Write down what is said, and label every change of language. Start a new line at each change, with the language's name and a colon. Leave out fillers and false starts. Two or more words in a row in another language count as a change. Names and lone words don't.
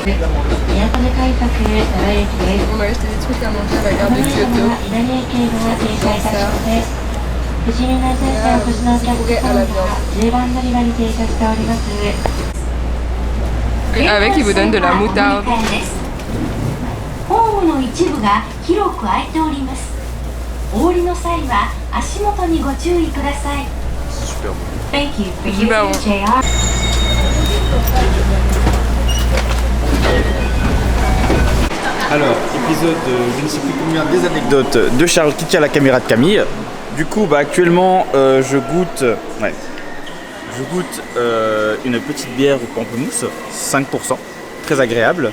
French: On m'a acheté des trucs à manger à la gare de Kyoto. Dans ça. Fourré à la viande. Et avec, ils vous donnent de la moutarde.
Japanese: ホームの一部が広く開いております。お降りの際は足元にご注意ください。
French: Super bon.
English: Thank you for
French: Super
English: using
French: bon.
English: JR.
French: Alors, épisode, je ne sais plus combien, des anecdotes de Charles qui tient la caméra de Camille. Du coup, actuellement, je goûte une petite bière au pamplemousse, 5%, très agréable.